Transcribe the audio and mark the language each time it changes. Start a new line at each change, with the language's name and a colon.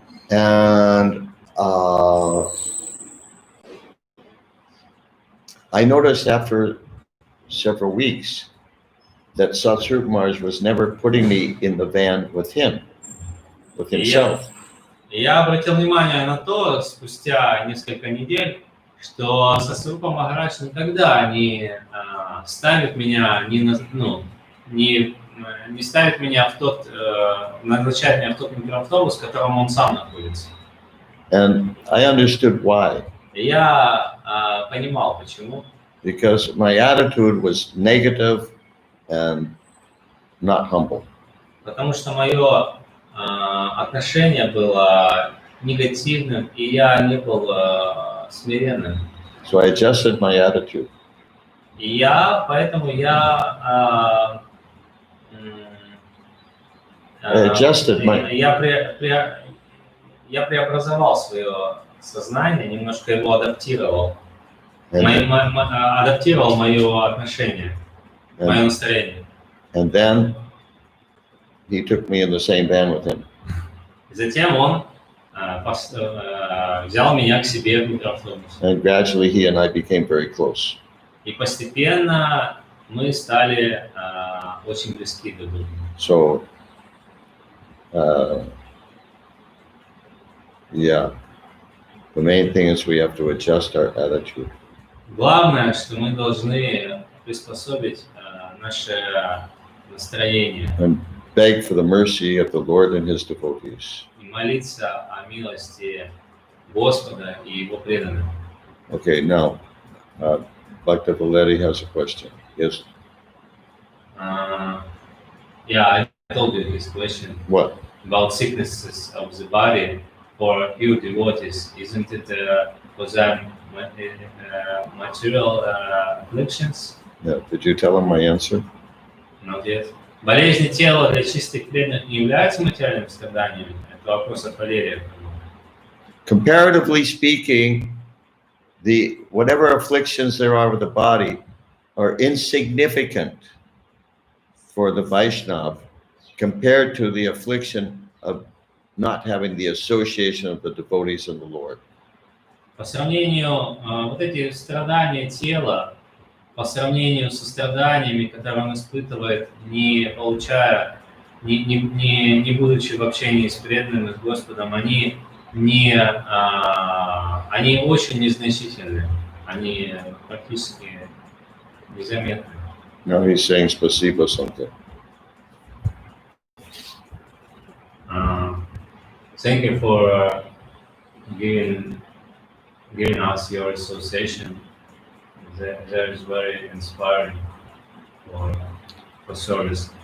English: And I noticed after several weeks that Satsvarup Maharaj was never putting me in the van with him, with himself.
Russian: Я обратил внимание на то, спустя несколько недель, что Сатсварупа Махарадж никогда не ставит меня, не ставит меня назначает меня в тот микроавтобус, в котором он сам находится.
English: And I understood why.
Russian: Я понимал, почему.
English: Because my attitude was negative and not humble.
Russian: Потому что мое отношение было негативным, и я не был смиренным.
English: So I adjusted my attitude.
Russian: И поэтому я преобразовал свое сознание, немножко его адаптировал. Адаптировал мое отношение, мое настроение.
English: And then he took me in the same van with him.
Russian: Затем он взял меня к себе в микроавтобус.
English: And gradually he and I became very close.
Russian: И постепенно мы стали очень близки друг к другу.
English: So, yeah, the main thing is we have to adjust our attitude.
Russian: Главное, что мы должны приспособить наше настроение.
English: And beg for the mercy of the Lord and His devotees.
Russian: И молиться о милости Господа и Его преданных.
English: Okay, now, Bhakta Valeri has a question. Yes. Yeah, I told you this question. What? About sicknesses of the body for pure devotees. Isn't it for them material afflictions? Yeah. Did you tell him my answer? Not yet.
Russian: Болезни тела для чистых преданных не являются материальными страданиями? Это вопрос от Валерия.
English: Comparatively speaking, whatever afflictions there are with the body are insignificant for the Vaishnava compared to the affliction of not having the association of the devotees of the Lord.
Russian: По сравнению, вот эти страдания тела, по сравнению со страданиями, которые он испытывает, не получая, не будучи в общении с преданными, с Господом, они очень незначительны, они практически незаметны.
English: Now he's saying spasiba something. Thank you for giving us your association. That is very inspiring for service.